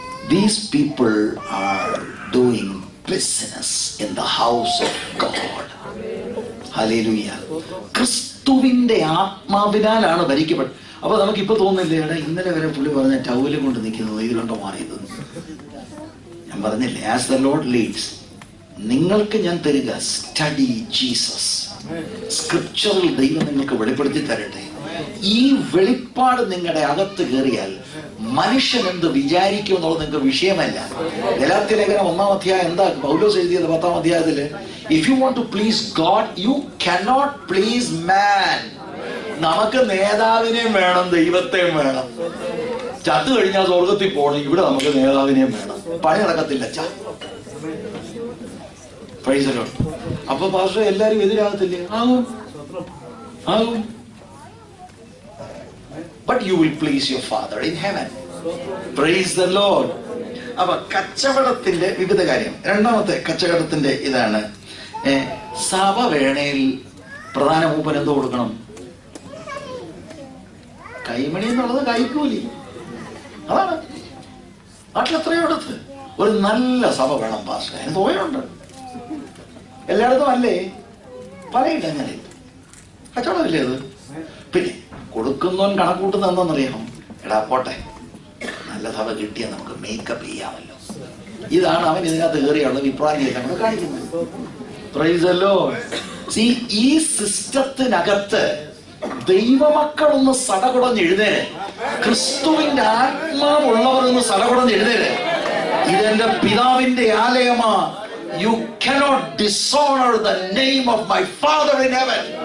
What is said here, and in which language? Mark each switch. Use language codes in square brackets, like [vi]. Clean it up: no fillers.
[en] These people are doing business in the house of God. Hallelujah. [ml] ക്രിസ്തുവിന്റെ ആത്മാവിനാലാണ് ഭരിക്കപ്പെട്ടത്. അപ്പൊ നമുക്കിപ്പോ തോന്നില്ലേ, ഇന്നലെ വരെ പുള്ളി പറഞ്ഞ ടൗല് കൊണ്ട് നിൽക്കുന്നത് ഇതിലുണ്ടോ മാറിയത്? ഞാൻ പറഞ്ഞില്ലേ, [en] As the Lord leads. [ml] നിങ്ങൾക്ക് ഞാൻ തരിക സ്റ്റഡി ജീസസ്. സ്ക്രിപ്ചറിൽ ദൈവം നിങ്ങൾക്ക് വെളിപ്പെടുത്തി തരട്ടെ. ഈ വെളിപ്പാട് നിങ്ങളുടെ അകത്ത് കയറിയാൽ മനുഷ്യൻ എന്ത് വിചാരിക്കും എന്നുള്ളത് നിങ്ങൾക്ക് വിഷയമല്ല. ഗലാത്യ ലേഖനം 1-ാം അധ്യായം എന്താ പൗലോസ് എഴുതിയത്? 10-ാം അധ്യായത്തില്, [en] If you want to please God you cannot please man. [ml] നമുക്ക് നേതാവിനെയും വേണം, ദൈവത്തെയും വേണം. ചത്തു കഴിഞ്ഞാൽ സ്വർഗത്തിൽ പോകണം. ഇവിടെ നമുക്ക് നേതാവിനെയും വേണം. പണി നടക്കത്തില്ല. [en] Praise the lord. [ml] അപ്പൊ പാസ്റ്റർ എല്ലാരും എതിരാകത്തില്ലേ? ആകും. [en] But you will please your Father in heaven. Praise the Lord. [ml] അപ്പൊ കച്ചവടത്തിന്റെ വിവിധ കാര്യം. രണ്ടാമത്തെ കച്ചവടത്തിന്റെ ഇതാണ്, സഭ വേണയിൽ പ്രധാന മൂപ്പൻ എന്തോ കൊടുക്കണം? കൈമണി എന്നുള്ളത് കൈക്കൂലി. അതാണ് നാട്ടിൽ എത്രയോ അടുത്ത് ഒരു നല്ല സഭ വേണം പാസ്റ്റർ. അതിന് തോന്നുന്നുണ്ട് എല്ലായിടത്തും അല്ലേ, പലയിടങ്ങളിൽ കച്ചവടമല്ലേ അത്. പിന്നെ കൊടുക്കുന്നവൻ കണക്കൂട്ടുന്ന എന്താണെന്നറിയാമോ? എടാ പോട്ടെ, നല്ല സഭ കിട്ടിയാൽ നമുക്ക് മേക്കപ്പ് ചെയ്യാമല്ലോ. ഇതാണ് അവൻ ഇതിനകത്ത് കയറിയുള്ള വിപ്രാന്തിയെ നമ്മൾ കാണിക്കുന്നത്. [en] Praise the lord. [ml] സീ, ഈ സിസ്റ്റത്തിനകത്ത് ദൈവമക്കളൊന്ന് സടകുടഞ്ഞ് എഴുന്നേരെ, ക്രിസ്തുവിന്റെ ആത്മാവുള്ളവർ ഒന്ന് സടകുടഞ്ഞ് എഴുന്നേരെ. ഇതെന്റെ പിതാവിന്റെ ആലയമാ. [en] You cannot dishonor the name of my Father in heaven.